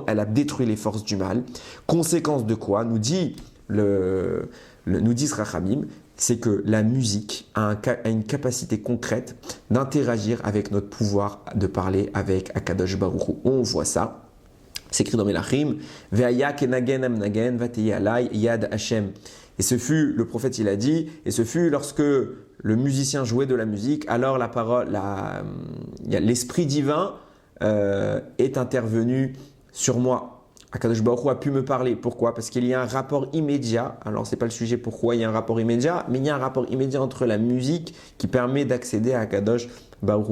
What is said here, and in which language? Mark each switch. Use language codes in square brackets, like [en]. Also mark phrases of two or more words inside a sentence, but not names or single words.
[fr] Elle a détruit les forces du mal. Conséquence de quoi? Nous dit Rachamim, c'est que la musique a une capacité concrète d'interagir avec notre pouvoir de parler avec [he] הקדוש ברוך הוא. [fr] On voit ça. C'est écrit dans Melachim. [he] והיה כנגן המנגן ותהי עליו יד השם. [fr] Et ce fut, le prophète il a dit, et ce fut lorsque le musicien jouait de la musique, alors l'esprit divin est intervenu sur moi. [he] הקדוש ברוך הוא [fr] a pu me parler. Pourquoi? Parce qu'il y a un rapport immédiat. Alors, ce n'est pas le sujet pourquoi il y a un rapport immédiat, mais il y a un rapport immédiat entre la musique qui permet d'accéder à [he] הקדוש ברוך הוא.